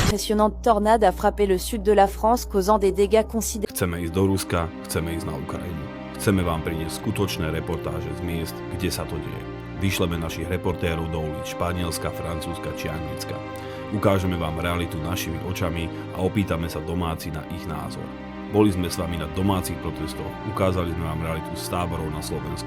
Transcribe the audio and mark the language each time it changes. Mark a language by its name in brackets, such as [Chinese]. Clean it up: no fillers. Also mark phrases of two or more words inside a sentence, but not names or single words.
[French] impressionnante tornade a frappé le sud de la France, causant des dégâts considérables. [Slovak] Chceme ísť do Ruska, chceme ísť na Ukrajinu. Chceme vám priniesť skutočné reportáže z miest, kde sa to deje. Vyšleme našich reportérov do ulic Španielska, Francúzska či Anglicka. Ukážeme vám realitu našimi očami a opýtame sa domáci na ich názor. Boli sme s vami na domácich protestoch, ukázali sme vám realitu z táborov na Slovensku.